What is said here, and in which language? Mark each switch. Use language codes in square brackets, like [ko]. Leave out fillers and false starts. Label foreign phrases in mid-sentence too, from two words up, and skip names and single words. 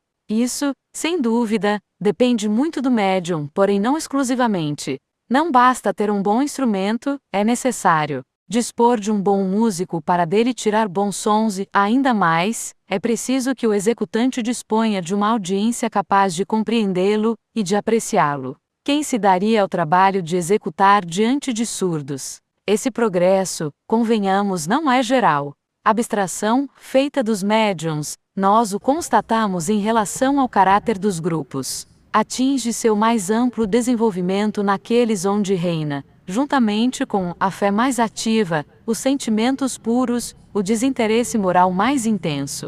[pt] Isso, sem dúvida, depende muito do médium, porém não exclusivamente. Não basta ter um bom instrumento, é necessário dispor de um bom músico para dele tirar bons sons e, ainda mais, é preciso que o executante disponha de uma audiência capaz de compreendê-lo e de apreciá-lo. Quem se daria ao trabalho de executar diante de surdos? Esse progresso, convenhamos, não é geral. abstração feita dos médiuns, nós o constatamos em relação ao caráter dos grupos. Atinge seu mais amplo desenvolvimento naqueles onde reina, juntamente com a fé mais ativa, os sentimentos puros, o desinteresse moral mais intenso.